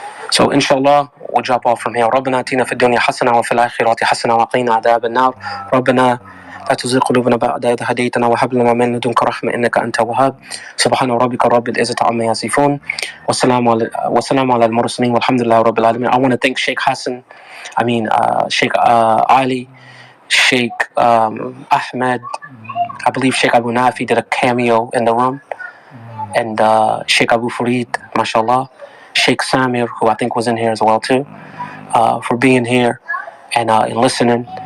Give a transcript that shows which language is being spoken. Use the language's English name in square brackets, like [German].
[English] So, inshallah, we'll drop off from here. [Arabic] رَبَّنَا آتِنَا فِي الدُّنْيا حَسَنَةً وَفِي الْآخِرَةِ حَسَنَةً وَقِنَا عَذَابَ النَّارِ رَبَّنَا لا تزغ قلوبنا بعد إذ هديتنا وهب لنا من لدنك رحمة إنك أنت الوهاب سبحان ربك رب العزة عما يصفون والسلام على المرسلين والحمد لله رب العالمين. [English] I want to thank Sheikh Hassan, Sheikh Ali, Sheikh Ahmed, I believe Sheikh Abu Nafi did a cameo in the room, and Sheikh Abu Farid, mashallah, Sheikh Samir, who I think was in here as well too, for being here and listening.